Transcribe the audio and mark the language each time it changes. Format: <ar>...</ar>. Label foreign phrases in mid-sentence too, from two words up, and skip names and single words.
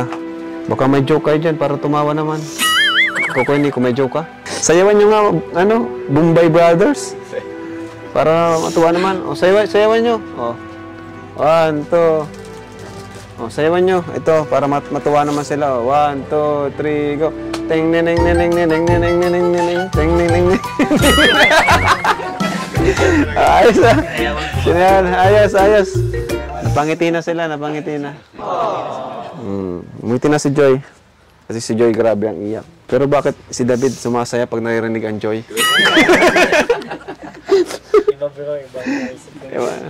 <tl>Baka may joke kayo dyan para tumawa naman. Kuko, hindi ko may joke ka. Sayawan nyo nga, ano, Bombay Brothers. Para matuwa naman. O, sayawan nyo. O. 1, 2. O, sayawan nyo. Ito, para matuwa naman sila. 1, 2, 3, go. Ting, neneng, neneng, neneng, neneng, neneng, neneng, ting, neneng, neneng. Ayos ah. Sinayan, ayos. Napangiti na sila, napangiti na. Umiti na si Joy. Kasi si Joy grabe ang iyak. Pero bakit si David sumasaya pag naririnig ang Joy? Iba.</tl>